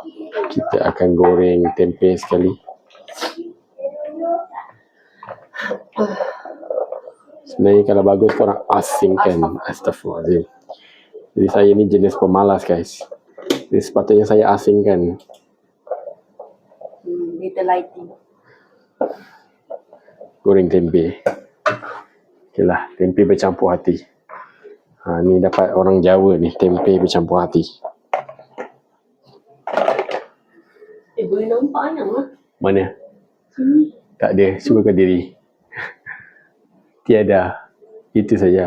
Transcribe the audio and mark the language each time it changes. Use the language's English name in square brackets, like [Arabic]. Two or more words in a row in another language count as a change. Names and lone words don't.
[Malay] Kita akan goreng tempe sekali. Sebenarnya kalau bagus korang asingkan. Astaghfirullahaladzim. Jadi saya ni jenis pemalas guys. Jadi sepatutnya saya asingkan. [English] Little lighting. [Malay] Goreng tempe. Okay lah, tempe bercampur hati. Ni dapat orang Jawa ni, tempe bercampur hati. Boleh nampak anak lah. Mana? Sini. Tak ada, cubakan diri. Tiada. Itu saja.